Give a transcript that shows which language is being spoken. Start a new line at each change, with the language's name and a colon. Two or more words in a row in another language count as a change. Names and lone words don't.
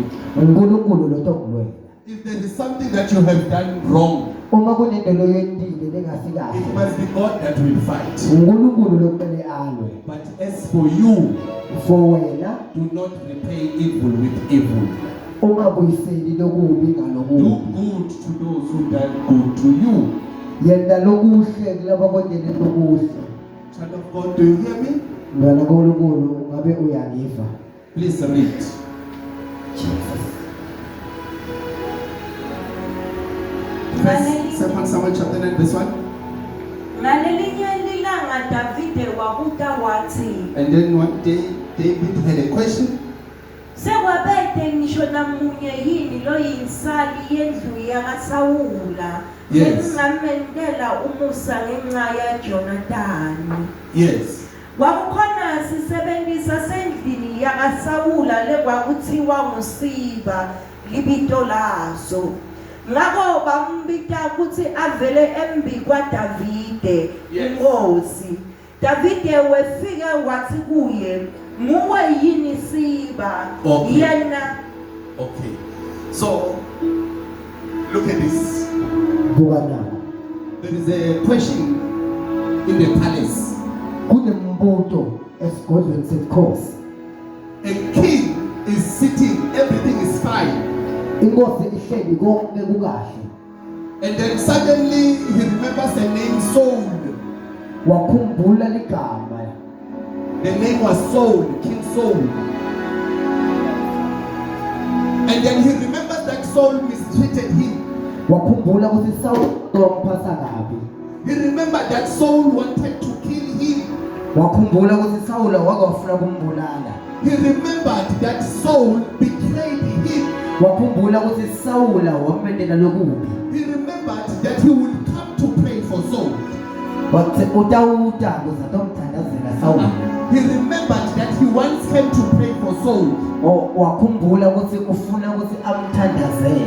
Swati: uNkulunkulu lo tongilwela.
English: If there is something that you have done wrong,
Swati: Uma kunento loyendile lengasi
English: it
Swati: kahle,
English: must be God that will fight.
Swati: uNkulunkulu lo kumele alwe.
English: But as for you,
Swati: For wena
English: do not repay evil with evil.
Swati: ungabuyiseli lokubi
English: Do
Swati: ngalokubi.
English: good to those who done good to you.
Swati: Yenda lokuhle kulabo kwendele lokuhle.
English: Child of God, do you hear me?
Swati: Mntwana kaNkulunkulu ngabe uyangiva?
English: Please read. Jesus. First, 2 Samuel chapter 9, this one.
Swati: Ngalelinye ilanga Davide wabuta wathi,
English: And then one day, David had a question.
Swati: sekwabede ngisho namunye yini loyinsali yendlu yakaSawula
English: Yes.
Swati: engingamendela umusa ngenxa yaJonathani.
English: Yes.
Swati: Kwakukhona sisebenzisa sendlini yakaSawula lekwakuthiwa nguSiba libito laso. Ngakho bambita ukuthi avele embi kwaDavide
English: Yes.
Swati: inkosi. Davide wefike wathi kuye, "Nguwe yini Siba?"
English: Okay.
Swati: Yena
English: Okay. So, look at this.
Swati: Buka nami.
English: There is a question in the palace.
Swati: Kunembuto esigodlweni seNkosi.
English: A king is sitting, everything is fine.
Swati: Inkosi ihleli konke kukahle.
English: And then suddenly he remembers the name Saul.
Swati: Wakhumbula ligama.
English: The name was Saul, King Saul. And then he remembers that Saul mistreated him.
Swati: wakhumbula ukuthi Sawule wamphatha kabi.
English: He remembered that Saul wanted to kill him.
Swati: Wakhumbula ukuthi Sawule wakafuna kumbulala.
English: He remembered that Saul betrayed him.
Swati: Wakhumbula ukuthi Sawule wamendela lokubi.
English: He remembered that he would come to pray for Saul.
Swati: Wathi uDawuda kuzatomthandazela Sawule.
English: He remembered that he once came to pray for Saul.
Swati: Wakhumbula ukuthi ufuna ukuthi amthandazele.